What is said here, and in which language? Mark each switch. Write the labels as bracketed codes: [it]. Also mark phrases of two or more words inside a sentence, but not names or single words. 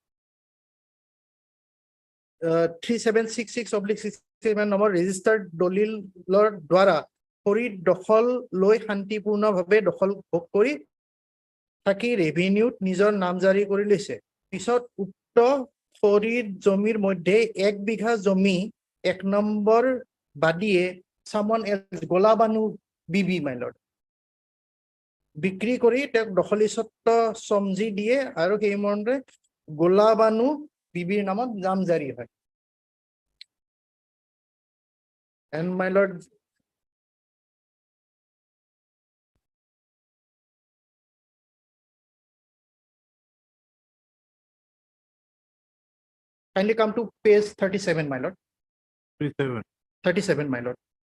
[as] 3766/67 নম্বৰ ৰেজিষ্টাৰ্ড দলিলৰ দ্বাৰা খৰিদ দখল লৈ শান্তিপূৰ্ণভাৱে দখল ভোগ কৰি থাকি ৰেভিনিউত নিজৰ নাম জাৰি কৰি লৈছে পিছত উক্ত খৰিদ জমিৰ মধ্যে 1 বিঘা জমি 1 নম্বৰ বাদীয়ে [en] someone else [as] গোলাবানু বিবি [en] my lord [as] বিক্ৰী কৰি তেওঁক দখলী স্বত্ব সমজি দিয়ে আৰু সেই মৰ্মে গোলাবানু বিবিৰ নামত নাম জাৰি হয় [en] and my lord kindly come to page 37 my lord 37 my lord